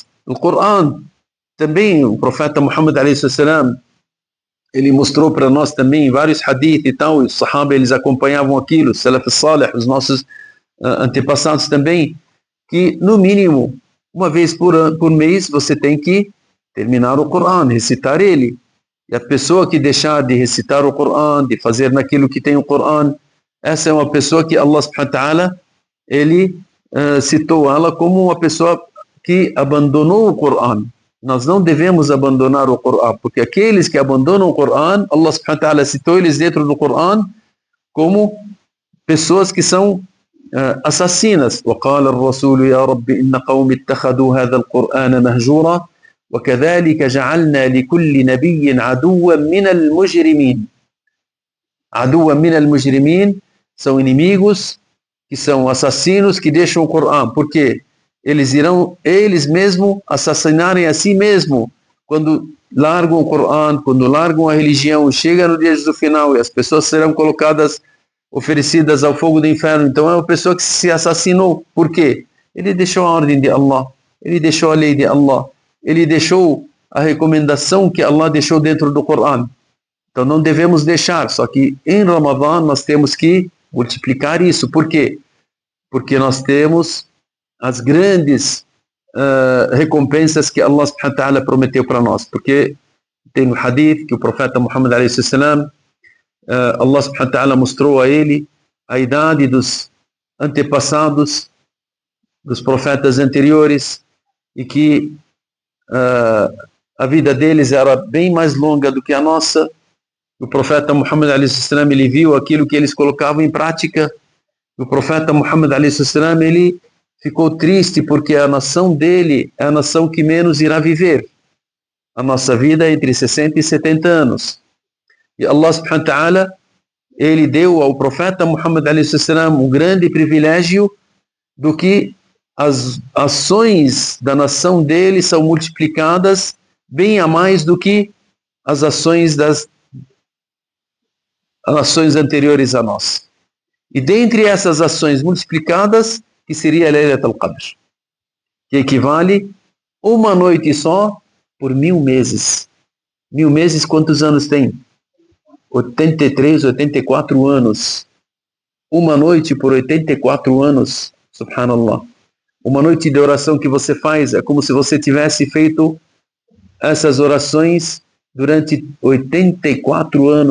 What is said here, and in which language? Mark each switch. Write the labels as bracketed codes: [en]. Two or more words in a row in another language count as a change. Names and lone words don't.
[pt] O Corão também, o profeta Muhammad a.s., ele mostrou para nós também vários hadith e tal, e os sahaba, eles acompanhavam aquilo, os [ar] السلف الصالح, [pt] os nossos antepassados também, que no mínimo, uma vez por mês, você tem que terminar o Corão, recitar ele. E a pessoa que deixar de recitar o Corão, de fazer naquilo que tem o Corão, essa é uma pessoa que Allah [ar] سبحانه وتعالى, [pt] ele citou ela como uma pessoa que abandonou o Corão. Nós não devemos abandonar o Corão, porque aqueles que abandonam o Corão, Allah [ar] سبحانه وتعالى [pt] citou eles dentro do Corão como pessoas que são assassinas. [ar] وقال الرسول يا رب إن قوم اتخذوا هذا القرآن مهجورا وكذلك جعلنا لكل نبي عدوا من المجرمين. عدوا من المجرمين [pt] são inimigos que são assassinos que deixam o Corão, porque eles irão eles mesmos assassinarem a si mesmo quando largam o Corão, quando largam a religião. Chega no dia do final e as pessoas serão colocadas, oferecidas ao fogo do inferno. Então é uma pessoa que se assassinou. Por quê? Ele deixou a ordem de Allah, ele deixou a lei de Allah, ele deixou a recomendação que Allah deixou dentro do Corão. Então não devemos deixar, só que em Ramadã nós temos que multiplicar isso. Por quê? Porque nós temos as grandes recompensas que Allah [ar] سبحانه وتعالى [pt] prometeu para nós. Porque tem no hadith que o profeta Muhammad a.s., Allah [ar] سبحانه وتعالى [pt] mostrou a ele a idade dos antepassados, dos profetas anteriores, e que a vida deles era bem mais longa do que a nossa. O profeta Muhammad a.s., ele viu aquilo que eles colocavam em prática. O profeta Muhammad a.s., ele ficou triste porque a nação dele é a nação que menos irá viver. A nossa vida é entre 60 e 70 anos. E Allah [ar] سبحانه وتعالى, [pt] ele deu ao profeta Muhammad a.s. um grande privilégio do que as ações da nação dele são multiplicadas bem a mais do que as ações das nações anteriores a nós. E dentre essas ações multiplicadas, que seria a Laylat al-Qadr, que equivale uma noite só por 1000 meses. 1000 meses, quantos anos tem? 83, 84 anos. Uma noite por 84 anos, subhanallah. Uma noite de oração que você faz é como se você tivesse feito essas orações durante 84 anos.